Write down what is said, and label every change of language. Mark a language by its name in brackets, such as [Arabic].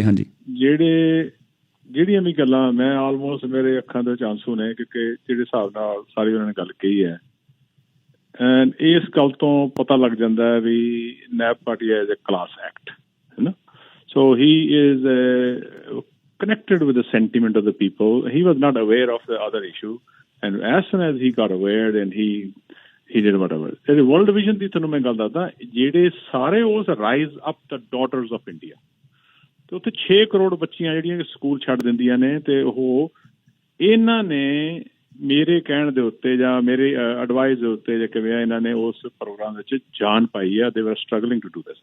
[Punjabi] ਹਾਂਜੀ, ਜਿਹੜੀਆਂ ਵੀ ਗੱਲਾਂ ਮੈਂ ਆਲਮੋਸਟ ਮੇਰੇ ਅੱਖਾਂ ਦੇ ਵਿੱਚ ਆਂਸੂ ਨੇ, ਕਿਉਂਕਿ ਜਿਹੜੇ ਹਿਸਾਬ ਨਾਲ ਸਾਰੀ ਉਹਨਾਂ ਨੇ ਗੱਲ ਕਹੀ ਹੈ, ਐਂਡ ਇਸ ਗੱਲ ਤੋਂ ਪਤਾ ਲੱਗ ਜਾਂਦਾ ਹੈ ਵੀ ਨੈਬ Bhatia [English] is a class act, [Punjabi] ਹੈ ਨਾ। [English] So he is connected with the sentiment of the people. He was not aware of the other issue, and as soon as he got aware, then he did whatever. [Punjabi] The World Vision ਦੀ ਤੁਹਾਨੂੰ ਮੈਂ ਗੱਲ ਦੱਸਦਾ, ਜਿਹੜੇ ਸਾਰੇ ਉਸ rise up the daughters of India, ਤੇ ਉੱਥੇ 6 ਕਰੋੜ ਬੱਚੀਆਂ ਜਿਹੜੀਆਂ ਸਕੂਲ ਛੱਡ ਦਿੰਦੀਆਂ ਨੇ, ਤੇ ਉਹ ਇਹਨਾਂ ਨੇ ਮੇਰੇ ਕਹਿਣ ਦੇ ਉੱਤੇ ਜਾਂ ਮੇਰੇ ਐਡਵਾਈਸ ਦੇ ਉੱਤੇ ਜਾਂ ਕਿਵੇਂ ਇਹਨਾਂ ਨੇ ਉਸ ਪ੍ਰੋਗਰਾਮ ਵਿੱਚ ਜਾਨ ਪਾਈ ਆ। [English] They were struggling to do this.